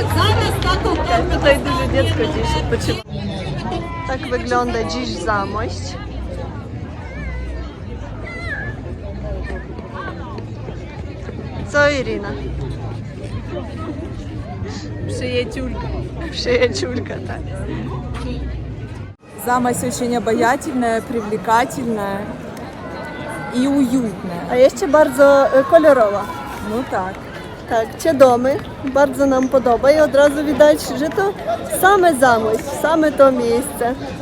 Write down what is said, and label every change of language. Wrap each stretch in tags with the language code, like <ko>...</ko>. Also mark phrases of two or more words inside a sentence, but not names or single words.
<pl>Tak, tutaj duże dziecko dziś odpoczywa. Tak wygląda dziś Zamość. Co Irina? Przyjaciółka, tak.</pl> <ru>Замось очень обаятельная, привлекательная и уютная.</ru> <pl>A jeszcze bardzo kolorowa.</pl> <ru>Ну так.</ru> <pl>Tak, te domy bardzo nam podoba i od razu widać, że to same Zamość, same to miejsce.</pl>